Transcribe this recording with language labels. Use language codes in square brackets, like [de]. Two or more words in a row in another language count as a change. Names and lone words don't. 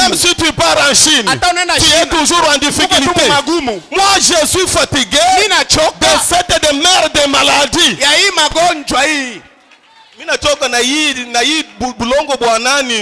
[fr] Même si tu pars en Chine, [sw] Hata unaenda [fr] tu es [sw] China, [fr] toujours en [sw] uko tu [fr] difficulté. [sw] magumu. [fr] Moi, je suis fatigué [sw] Mimi nachoka [fr] de cette demeure de maladie. [sw] ya hii magonjwa hii. Mimi nachoka na hii bulongo bwanani.